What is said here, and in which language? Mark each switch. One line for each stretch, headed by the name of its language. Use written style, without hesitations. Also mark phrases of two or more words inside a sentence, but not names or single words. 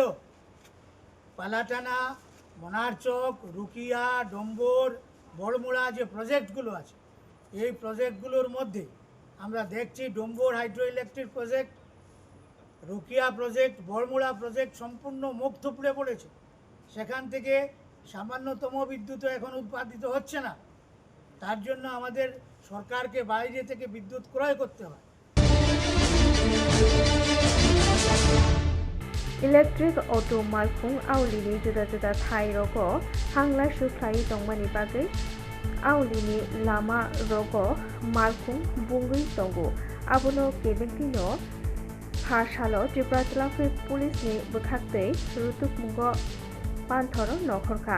Bangla: পালাটানা, মনারচক, রুকিয়া, ডম্বর, বড়মুড়া যে প্রজেক্টগুলো আছে, এই প্রজেক্টগুলোর মধ্যে আমরা দেখছি ডম্বর
English: hydro electric project,
Bangla: রুকিয়া প্রজেক্ট, বড়মুড়া প্রজেক্ট সম্পূর্ণ মুখ থুবড়ে পড়েছে। সেখান থেকে সামান্যতম বিদ্যুৎও এখন উৎপাদিত হচ্ছে না। তার জন্য আমাদের সরকারকে বাইরে থেকে বিদ্যুৎ ক্রয় করতে হয়।
English: electric auto
Kok Borok: मालफुं आवलिनि जुदा जुदा थाइ रग हांलाय सुख्लाय दंमानि बागै आवलिनि लामा रग मालफुं बुंगै दंगो आबोनो केबेंटिनो हारसालो त्रिपुरा जिल्ला पुलिसनि बोखाक्तै रुतुकमुंग पान्थर नखरखा